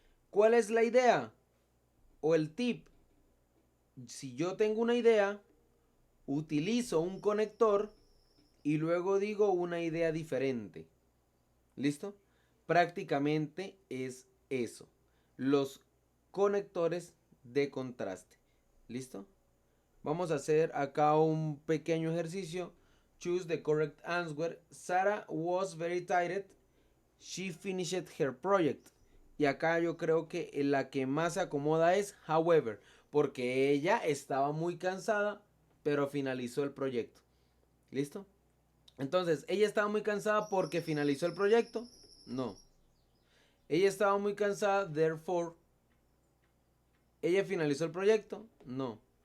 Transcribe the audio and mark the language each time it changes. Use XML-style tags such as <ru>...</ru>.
<es>¿Cuál es la idea? O el tip. Si yo tengo una idea, utilizo un conector y luego digo una idea diferente. ¿Listo? Prácticamente es eso. Los conectores de contraste. ¿Listo? Vamos a hacer acá un pequeño ejercicio.</es> <en>Choose the correct answer. Sarah was very tired. She finished her project.</en> <es>Y acá yo creo que la que más se acomoda es however. Porque ella estaba muy cansada, pero finalizó el proyecto. ¿Listo? Entonces, ¿ella estaba muy cansada porque finalizó el proyecto? No. Ella estaba muy cansada, therefore. ¿Ella finalizó el proyecto? No.</es>